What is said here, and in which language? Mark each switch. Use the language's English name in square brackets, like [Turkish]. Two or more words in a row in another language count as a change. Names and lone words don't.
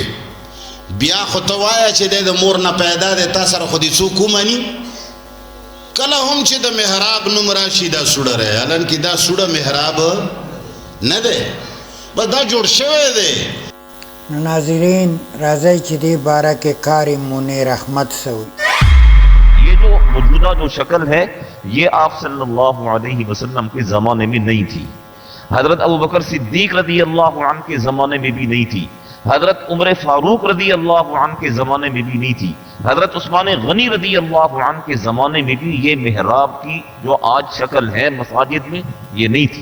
[Pashto] بیا خو ته وایه چې دی د مور نه پیدا دی، تا سره خو دې څوک ومني؟ کله هم چې د محراب نوم راشي دا سوړه رہی، حالانکې دا سوړه محراب نه دی، بس دا جوړ شوی دی. نو ناظرین راځئ چې دې باره کې کار منیر احمد څه وایي. [Urdu] یہ جو موجودہ جو شکل ہے یہ آپ [Arabic] صلی اللہ علیہ وسلم [Urdu] کے زمانے میں نہیں تھی، حضرت ابوبکر صدیق [Arabic] رضی اللہ عنہ [Urdu] کے زمانے میں بھی نہیں تھی، حضرت عمر فاروق [Arabic] رضی اللہ عنہ [Urdu] کے زمانے میں بھی نہیں تھی، حضرت عثمان غنی [Arabic] رضی اللہ عنہ [Urdu] کے زمانے میں بھی یہ محراب کی جو آج شکل ہے مساجد میں یہ نہیں تھی.